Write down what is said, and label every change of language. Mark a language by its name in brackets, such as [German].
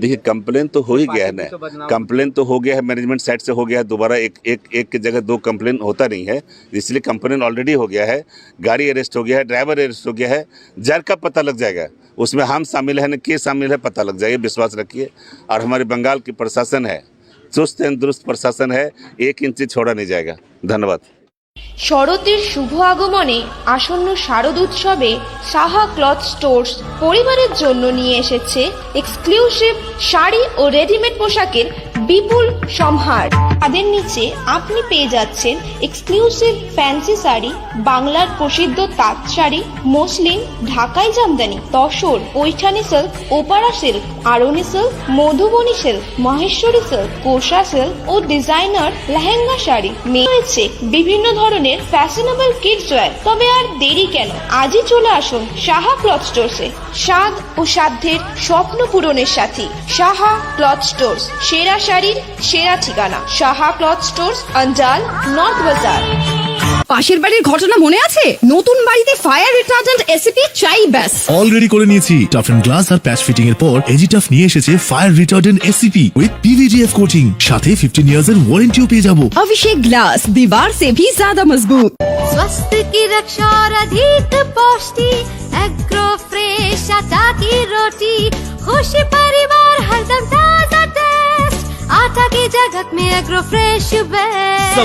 [Hindi] देखिए कंप्लेन तो हो ही गया है ना, कंप्लेन तो हो गया है, मैनेजमेंट साइड से हो गया है, दोबारा एक की जगह दो कंप्लेन होता नहीं है, इसलिए कंप्लेन ऑलरेडी हो गया है, गाड़ी अरेस्ट हो गया है, ड्राइवर अरेस्ट हो गया है, जर का पता लग जाएगा, उसमें हम शामिल है न के शामिल है पता लग जाएगा, विश्वास रखिए। और हमारे बंगाल की प्रशासन है, चुस्त एवं दुरुस्त प्रशासन है, 1 इंची छोड़ा नहीं जाएगा। धन्यवाद। [Bangla] শরতের শুভ আগমনে আসন্ন শারদ উৎসবে সাহা ক্লথ স্টোর্স পরিবারের জন্য নিয়ে এসেছে এক্সক্লুসিভ শাড়ি ও রেডিমেড পোশাকের বিপুল সম্ভার। তাদের নিচে আপনি পেয়ে যাচ্ছেন এক্সক্লুসিভ ফ্যান্সি শাড়ি, বাংলার প্রসিদ্ধ তাঁত শাড়ি, মসলিন, ঢাকাই Jamdani, tussar, Paithani silk, ওপারা silk, আরনি silk, Madhubani silk, Maheshwari silk, কোষা সিল্ক ও ডিজাইনার লেহেঙ্গা শাড়ি। রয়েছে বিভিন্ন ধরনের ফ্যাশনেবল কিডস ওয়্যার। তবে আর দেরি কেন, আজই চলে আসুন সাহা ক্লথ স্টোরসে। স্বাদ ও সাধ্যের স্বপ্ন পূরণের সাথী সাহা ক্লথ স্টোরস, সেরা শাড়ির সেরা ঠিকানা, সাহা ক্লথ স্টোরস, অঞ্জাল, নর্থ বাজার। পাশের বাড়ির ঘটনা মনে আছে? নতুন বাড়িতে ফায়ার রিটার্ডেন্ট এসিপি চাই ব্যাস। অলরেডি করে নিয়েছি। Tough and glass আর patch fitting এর পর এজিটাফ নিয়ে এসেছে fire retardant ACP with PVDF coating, সাথে 15 ইয়ার্স এর ওয়ারেন্টিও পেয়ে যাবো। [Hindi] अभिषेक ग्लास दीवार से भी ज्यादा मजबूत। स्वास्थ्य की रक्षा और अधिक पौष्टि, एग्रो फ्रेश आटा की रोटी, खुशी परिवार हरदम ताजा टेस्ट, आटा की जगत में एग्रो फ्रेश बेस्ट।